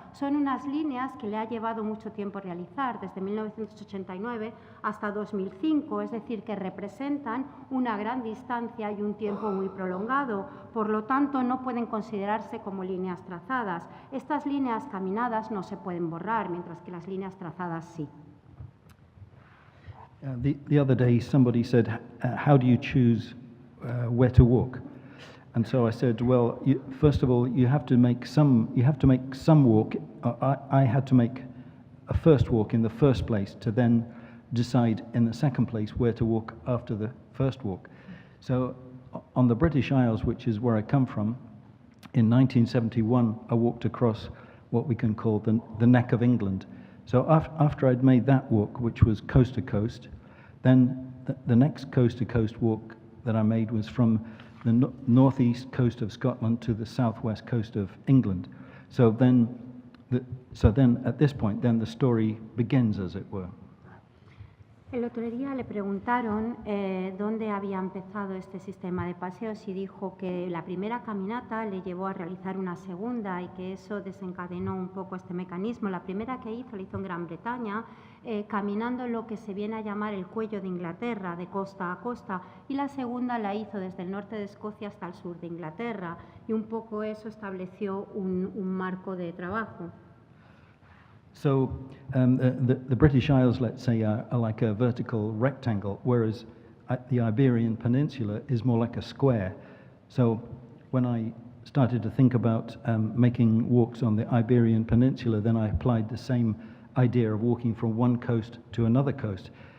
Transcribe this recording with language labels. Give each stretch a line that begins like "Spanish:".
Spanish: Son unas líneas que le ha llevado mucho tiempo realizar, desde 1989 hasta 2005, es decir, que representan una gran distancia y un tiempo muy prolongado. Por lo tanto, no pueden considerarse como líneas trazadas. Estas líneas caminadas no se pueden borrar, mientras que las líneas trazadas sí.
English: The other day, somebody said, how do you choose where to walk? And so I said, well, first of all, you have to make some walk. I had to make a first walk in the first place to then decide in the second place where to walk after the first walk. So on the British Isles, which is where I come from, in 1971, I walked across what we can call the neck of England. So after I'd made that walk, which was coast to coast, then the next coast to coast walk that I made was from the northeast coast of Scotland to the southwest coast of England. So then, at this point, then the story begins, as it were.
Spanish: El otro día le preguntaron dónde había empezado este sistema de paseos y dijo que la primera caminata le llevó a realizar una segunda y que eso desencadenó un poco este mecanismo. La primera que hizo la hizo en Gran Bretaña, caminando lo que se viene a llamar el cuello de Inglaterra, de costa a costa, y la segunda la hizo desde el norte de Escocia hasta el sur de Inglaterra, y un poco eso estableció un marco de trabajo.
English: So the British Isles, let's say, are like a vertical rectangle, whereas the Iberian Peninsula is more like a square. So when I started to think about making walks on the Iberian Peninsula, then I applied the same idea of walking from one coast to another coast.